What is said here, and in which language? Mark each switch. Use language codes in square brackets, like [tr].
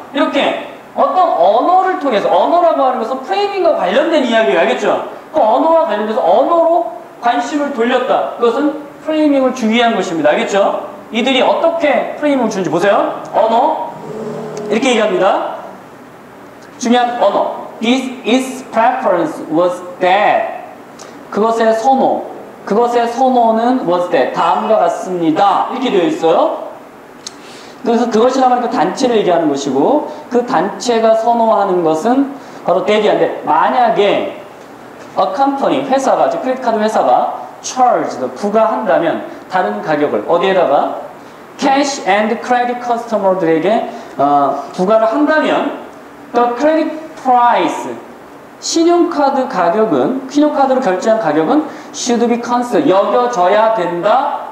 [ko] 이렇게 어떤 언어를 통해서, 언어라고 하는 것은 프레이밍과 관련된 이야기예요. 알겠죠? 그 언어와 관련돼서 언어로 관심을 돌렸다. 그것은 프레이밍을 주의한 것입니다. 알겠죠? 이들이 어떻게 프레이밍을 주는지 보세요. 언어, 이렇게 얘기합니다. 중요한 언어. [en] Its preference was that. [ko] 그것의 선호는 [en] was that. [ko] 다음과 같습니다. 이렇게 되어 있어요. 그래서 그것이라고 하는 그 단체를 얘기하는 것이고, 그 단체가 선호하는 것은 바로 that인데, 만약에 [en] a company, [ko] 회사가, 즉 크레딧 카드 회사가 [en] charged, [ko] 부과한다면 다른 가격을 어디에다가 [en] cash and credit customer [ko] 들에게 부과를 한다면 [en] the credit price, [ko] 신용카드로 결제한 가격은 [en] should be considered, [ko] 여겨져야 된다.